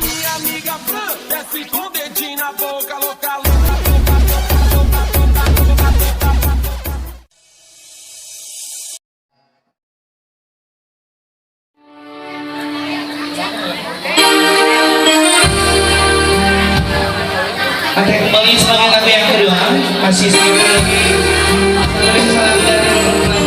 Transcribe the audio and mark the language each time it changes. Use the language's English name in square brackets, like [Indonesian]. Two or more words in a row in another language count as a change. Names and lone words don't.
[Portuguese] minha amiga Fran, desce com o dedinho na boca, louca, louca, louca, louca, louca, louca, louca, louca. [Indonesian] Oke, kembali sebagai lagu yang kedua masih sekali lagi salam dari program.